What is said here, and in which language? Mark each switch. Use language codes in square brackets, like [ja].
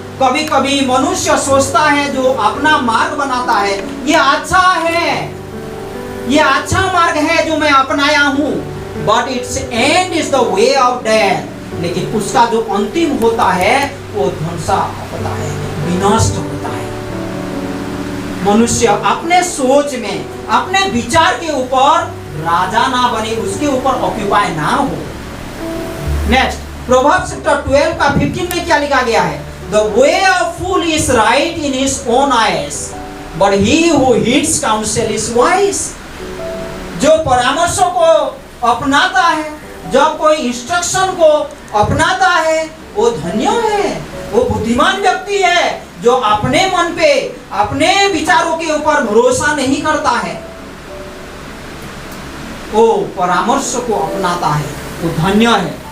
[hi] कभी कभी मनुष्य सोचता है, जो अपना मार्ग बनाता है, ये अच्छा है, ये अच्छा मार्ग है जो मैं अपनाया हूं, [en] But its end is the way of death. [hi] लेकिन उसका जो अंतिम होता है वो ध्वंसा होता है, विनष्ट होता है। मनुष्य अपने सोच में, अपने विचार के ऊपर राजा ना बने, उसके ऊपर ऑक्यूपाई ना हो। नेक्स्ट, प्रोवर्ब्स चैप्टर 12 का 15 में क्या लिखा गया है, [en] The way of fool is right in his own eyes, but he who heeds counsel is wise. [hi] जो परामर्शों को अपनाता है, जब कोई इंस्ट्रक्शन को अपनाता है, वो धन्य है, वो बुद्धिमान व्यक्ति है, जो अपने मन पे, अपने विचारों के ऊपर भरोसा नहीं करता है, वो परामर्श को अपनाता है, वो धन्य है।